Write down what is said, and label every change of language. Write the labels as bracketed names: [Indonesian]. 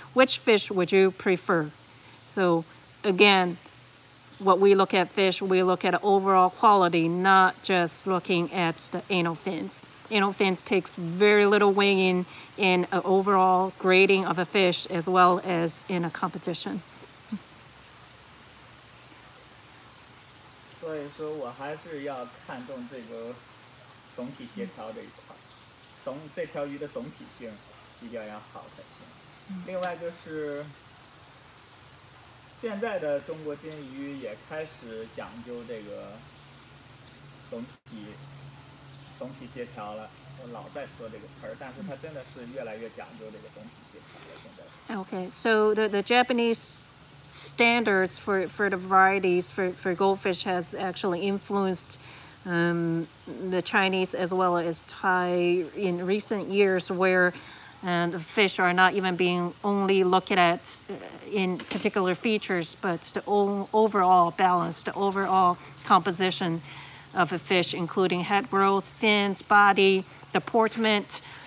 [English] Which fish would you prefer? So again, what we look at fish, we look at overall quality, not just looking at the anal fins. Anal fins takes very little weighing in an overall grading of a fish as well as in a competition. [Chinese] 所以说我还是要看重这个总体协调这一块，这条鱼的总体性一定要好才行。另外就是现在的中国金鱼也开始讲究这个总体协调了。我老在说这个词儿，但是它真的是越来越讲究这个总体协调了。现在。 [English] Okay, so the Japanese standards for the varieties for goldfish has actually influenced the Chinese as well as Thai in recent years, where the fish are not even being only looked at in particular features, but the overall balance, the overall composition of a fish, including head growth, fins, body, deportment,